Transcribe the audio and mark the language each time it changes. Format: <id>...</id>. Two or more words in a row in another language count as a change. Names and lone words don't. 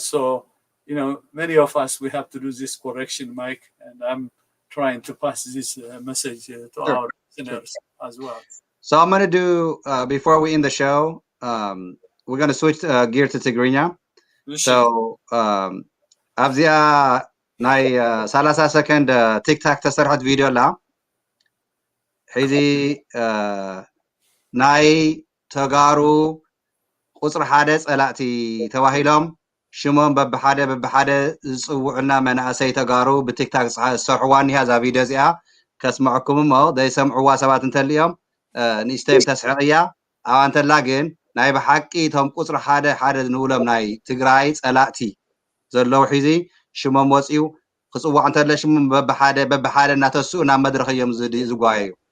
<en>So, many of us, we have to do this correction, Mike, and I'm trying to pass this message to our listeners as well. So I'm going to do, before we end the show, we're going to switch gear to Tigrayan. So, Abzia,</en> <ti>ናይ 30 ሰከንድ ቲክታክ ተሰርሐት ቪድዮ ኣላ ሕዚ ናይ ተጋሩ ቁፅሪ ሓደ ጸላእቲ ተባሂሎም ሽሞም በብሓደ ዝፅውዑና መናእሰይ ተጋሩ ብቲክታክ ዝሰርሕዋ ኒሃ ዛ ቪድዮ እዚኣ ከስምዐኩም እሞ ዘይሰምዕዋ ሰባት እንተልዮም ንእሽተይ ተስሕቕያ ኣብኣ እንተላ ግን ናይ ብሓቂ እቶም ቁፅሪ ሓደ ንብሎም ናይ ትግራይ ጸላእቲ ዘለዉ ሒዚ ሽሞም ወፂኡ ክፅዋዕ እንተለ ሽሞም በብሓደ እናተስኡ ናብ መድረኽ እዮም ዝጓየዩ</ti>